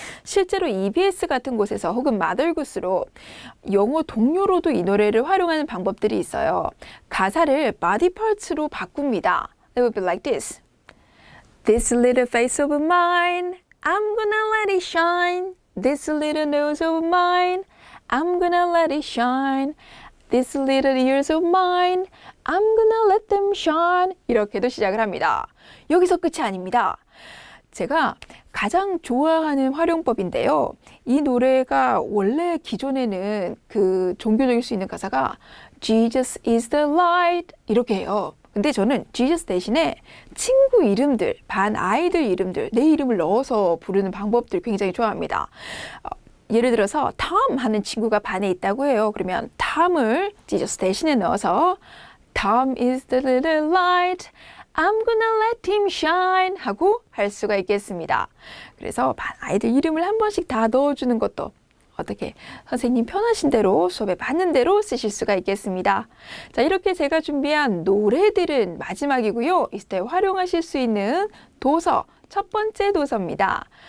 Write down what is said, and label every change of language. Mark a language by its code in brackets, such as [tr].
[ko] 실제로 EBS 같은 곳에서 혹은 마더굿으로 영어 동요로도 이 노래를 활용하는 방법들이 있어요. 가사를 body parts로 바꿉니다. [en] It would be like this. This little face of mine, I'm gonna let it shine. This little nose of mine, I'm gonna let it shine. This little ears of mine, I'm gonna let them shine. [ko] 이렇게도 시작을 합니다. 여기서 끝이 아닙니다. 제가 가장 좋아하는 활용법인데요. 이 노래가 원래 기존에는 그 종교적일 수 있는 가사가 [en] Jesus is the light [ko] 이렇게 해요. 근데 저는 Jesus 대신에 친구 이름들, 반 아이들 이름들, 내 이름을 넣어서 부르는 방법들 굉장히 좋아합니다. 예를 들어서 톰 하는 친구가 반에 있다고 해요. 그러면 톰을 Jesus 대신에 넣어서 [en] Tom is the little light, I'm gonna let him shine [ko] 하고 할 수가 있겠습니다. 그래서 반 아이들 이름을 한 번씩 다 넣어주는 것도 어떻게 선생님 편하신 대로 수업에 맞는 대로 쓰실 수가 있겠습니다. 자, 이렇게 제가 준비한 노래들은 마지막이고요. 이때 활용하실 수 있는 도서 첫 번째 도서입니다.